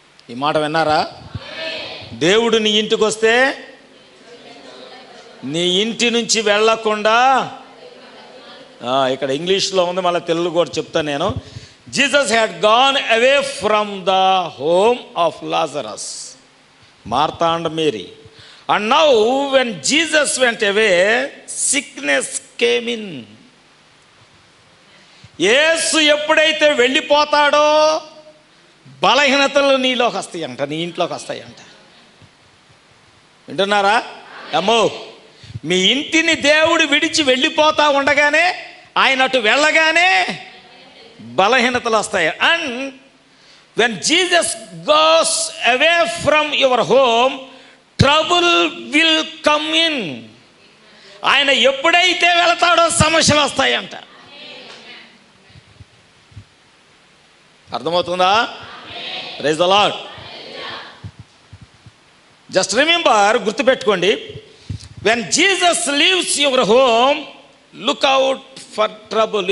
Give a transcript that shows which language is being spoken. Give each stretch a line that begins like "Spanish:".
Telugu: ఈ మాట విన్నారా? దేవుడు నీ ఇంటికి వస్తే నీ ఇంటి నుంచి వెళ్ళకుండా, ఇక్కడ ఇంగ్లీష్లో ఉంది, మళ్ళీ తెలుగు కూడా చెప్తాను నేను.
English: Jesus had gone away from the home of Lazarus, Martha and Mary. And now when Jesus went away, sickness came in.
Telugu: యేసు ఎప్పుడైతే వెళ్ళిపోతాడో బలహీనతలు నీలోకి వస్తాయంట, నీ ఇంట్లోకి వస్తాయంట. వింటున్నారా? అమ్మో, మీ ఇంటిని దేవుడు విడిచి వెళ్ళిపోతా ఉండగానే, ఆయన అటు వెళ్ళగానే బలహీనతలు వస్తాయి.
English: And when Jesus goes away from your home, trouble will come in.
Telugu: ఆయన ఎప్పుడైతే వెళతాడో సమస్యలు వస్తాయంట. అర్థమవుతుందా?
English: Praise the lord. Just remember, గుర్తుపెట్టుకోండి, when Jesus leaves your home, look out for trouble.